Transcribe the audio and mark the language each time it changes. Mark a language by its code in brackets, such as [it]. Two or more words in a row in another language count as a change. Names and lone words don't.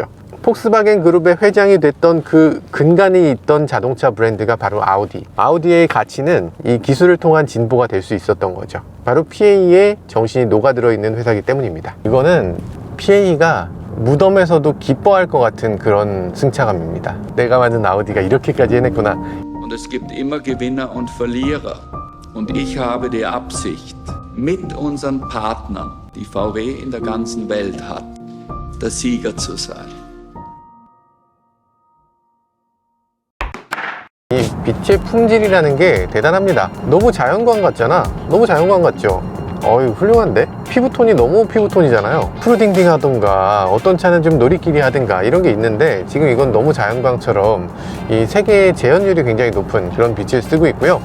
[ko] 폭스바겐 그룹의 회장이 됐던 그 근간이 있던 자동차 브랜드가 바로 아우디. 아우디의 가치는 이 기술을 통한 진보가 될 수 있었던 거죠. 바로 PA의 정신이 녹아들어 있는 회사이기 때문입니다. 이거는 PA가 무덤에서도 기뻐할 것 같은 그런 승차감입니다. 내가 만든 아우디가 이렇게까지 해냈구나. [de] Und es gibt immer Gewinner und Verlierer. Und ich habe die Absicht, mit unseren Partnern, die VW in der ganzen Welt hat, der Sieger zu sein. [ko] 이 빛의 품질이라는 게 대단합니다. 너무 자연광 같잖아. 너무 자연광 같죠? 어이, 훌륭한데? 피부톤이 너무 피부톤이잖아요. 푸르딩딩 하던가 어떤 차는 좀 놀이끼리 하든가 이런 게 있는데, 지금 이건 너무 자연광처럼 이 세계의 재현율이 굉장히 높은 그런 빛을 쓰고 있고요.